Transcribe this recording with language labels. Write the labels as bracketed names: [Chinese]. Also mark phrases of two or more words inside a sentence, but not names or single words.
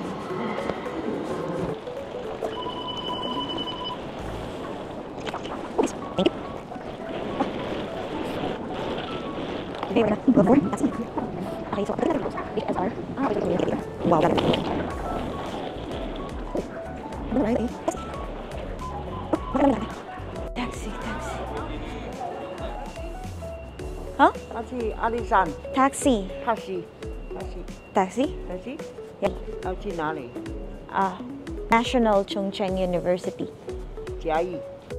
[English] Okay, so HSR. Wow, taxi. Huh? Taxi, Alisan. Taxi. Taxi? Yep. [Chinese] 要去哪里？ [English] National Chongqing University. [Chinese] 嘉义。